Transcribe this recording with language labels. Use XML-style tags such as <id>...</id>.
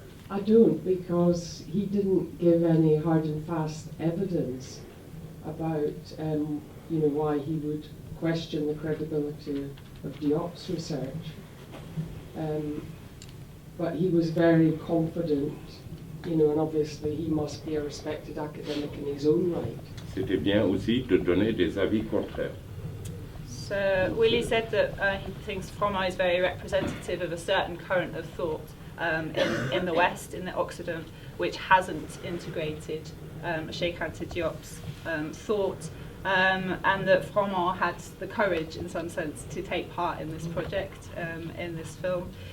<en>I don't, because he didn't give any hard and fast evidence about why he would question the credibility of Diop's research. But he was very confident, and obviously he must be a respected academic in his own right.</en> <fr>C'était bien aussi de donner des avis contraires.</fr> <en>So Willie said that he thinks Froment is very representative of a certain current of thought in the West, in the Occident, which hasn't integrated Cheik Anta Diop's thought, and that Froment had the courage, in some sense, to take part in this project, in this film.</en>